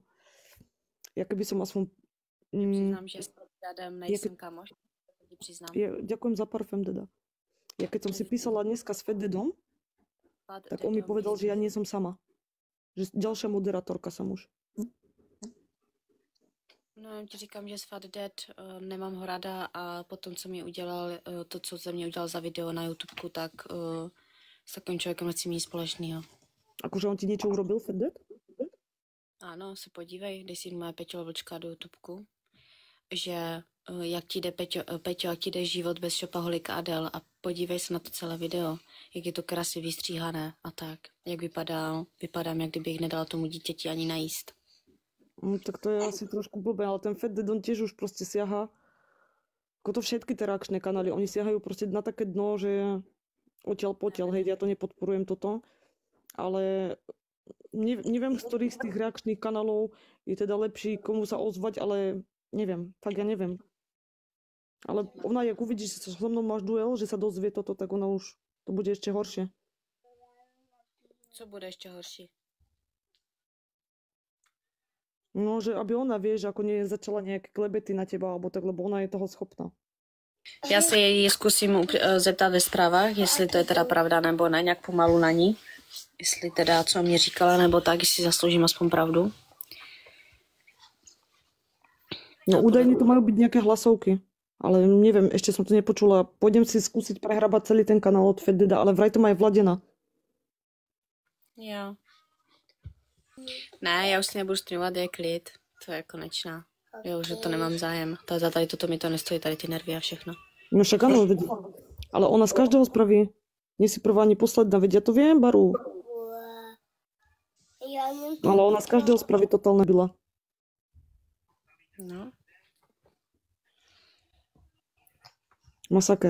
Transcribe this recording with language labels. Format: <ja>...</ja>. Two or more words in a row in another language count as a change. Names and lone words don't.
<sk>Ja keby som aspoň...</sk> <cs>Přiznám, že s Fedem nejsem kamoš. Přiznám.</cs> <sk>Ďakujem za parfém, Deda. Ja keď som si písala dneska s Feddedom, tak on mi povedal, že ja nie som sama. Že ďalšia moderátorka som už.</sk> <cs>No, já ti říkám, že s Fat Dead nemám ho rada a potom, co mi udělal, to, co ze mě udělal za video na YouTubeku, tak s takovým člověkem nechci mít nic společného.</cs> <sk>Akože on ti niečo urobil, Fat Dead?</sk> <cs>Ano, se podívej, dej si moje Peťo Vlčka do YouTubeku, že jak ti jde Peťo, jak ti jde život bez šopaholika Adel a podívej se na to celé video, jak je to krásně vystříhané a tak, jak vypadám, jak kdybych nedala tomu dítěti ani najíst.</cs> <sk>Tak to je asi trošku blbé, ale ten Fat Dead, on tiež už proste siaha, ako to všetky tie reakčné kanály, oni siahajú proste na také dno, že odtiaľ potiaľ, hej, ja to nepodporujem toto, ale neviem, z ktorých z tých reakčných kanálov je teda lepší komu sa ozvať, ale neviem, fakt ja neviem. Ale ona, jak uvidí, že so mnou máš duel, že sa dozvie toto, tak ona už, to bude ešte horšie.</sk> <cs>Co bude ještě horší?</cs> <sk>No, že aby ona, vieš, ako začala nejaké klebety na teba, alebo tak, lebo ona je toho schopná.</sk> <cs>Já se jej zkusím zeptat ve zprávách, jestli to je teda pravda nebo ne, nějak pomalu na ní. Jestli teda, co mě říkala, nebo tak, jestli zasloužím aspoň pravdu.</cs> <sk>No údajne to majú byť nejaké hlasovky, ale neviem, ešte som to nepočula. Pôjdem si skúsiť prehrabať celý ten kanál od Feddeda, ale vraj to má aj Vladena.</sk> <cs>Jo. Ne, já už si nebudu streamovat, je klid. To je konečná. Jo, že to nemám zájem. Za tady toto mi to nestojí, tady ty nervy a všechno.</cs> <sk>No však áno, ale ona z každého spraví. Nie si prvá ani posledná, veď ja to viem, Baru. Ale ona z každého spraví totálne byla. No. Masaker.</sk>